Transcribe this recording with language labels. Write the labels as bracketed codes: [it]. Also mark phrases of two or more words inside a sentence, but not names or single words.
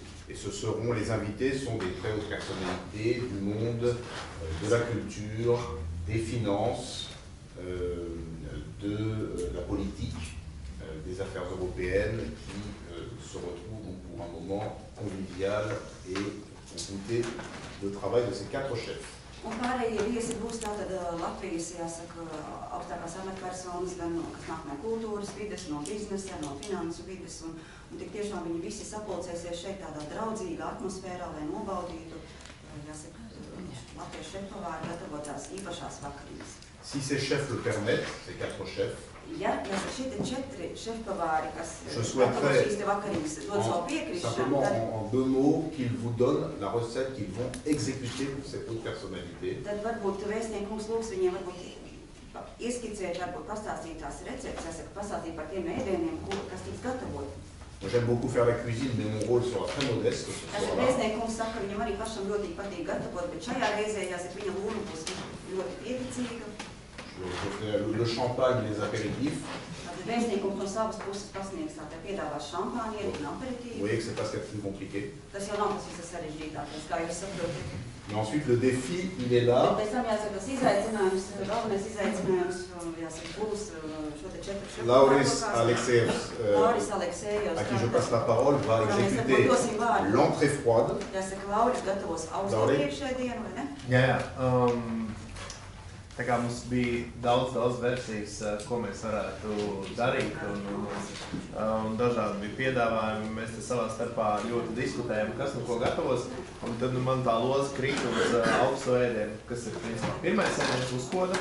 [fr] Et ce seront, les invités sont des très hautes personnalités du monde de la culture, des finances, de la politique, des affaires européennes qui se retrouvent pour un moment convivial et pour goûter le travail de ces 4 chefs. [lv] Un pārējie viesi būs tātad Latvijas, jāsaka, augstākās amatpersonas, gan kas nāk no kultūras vides, no biznesa, no finansu vides, un tik tiešām viņi visi sapulcēsies šeit tādā draudzīgā atmosfērā, lai nobaudītu, jāsaka, Latvijas šefpavāri gatavotās īpašās vakariņas. [fr] Si ces chefs le permettent, ces 4 chefs, [lv] Ja šie 4 šefpavāri, kas [fr] je souhaiterais simplement en 2 mots qu'ils vous donnent la recette qu'ils vont exécuter pour cette haute personnalité. [lv] Tad varbūt vēstniekums lūgs viņiem varbūt ieskicēt, varbūt pastāstīt tās receptes, pastāstīt par tiem ēdieniem, kas tiks gatavoti. [fr] Moi, j'aime beaucoup faire la cuisine, mais mon rôle sera très modeste ce soir-là. [lv] Vēstniekums saka, ka viņam arī pašam ļoti patīk gatavot, bet šajā reizē, jāsaka, viņa loma būs ļoti pieticīga. [fr] Je ferai le champagne et les apéritifs. [lv] Tātad vēstniekums no savas puses pasniegs tātad piedāvās šampānieri un [fr] Vous [lv] aperitīvu. [fr] voyez que c'est pas ce qu'il y a de plus compliqué. [lv] Tas jau nav tas visas sarežģītākais, kā jūs saprotat. [fr] Mais ensuite, le défi, il est là. [lv] Pēc tam jāsaka, tas izaicinājums, galvenais izaicinājums, jāsaka, būs šo te 4 Lauris Aleksejevs, [fr] Lauris Aleksejevs, à qui je passe la parole, va exécuter l'entrée froide. [lv] Jāsaka, Lauris gatavos augsto priekšēdienu, vai ne? Jā. Tā kā mums bija daudz versijas, ko mēs varētu darīt, un dažādi bija piedāvājumi. Mēs te savā starpā ļoti diskutējam, kas nu ko gatavos, un tad man tā loza krīt uz augsto ēdienu, kas ir principā pirmais ēdiens uzkoda.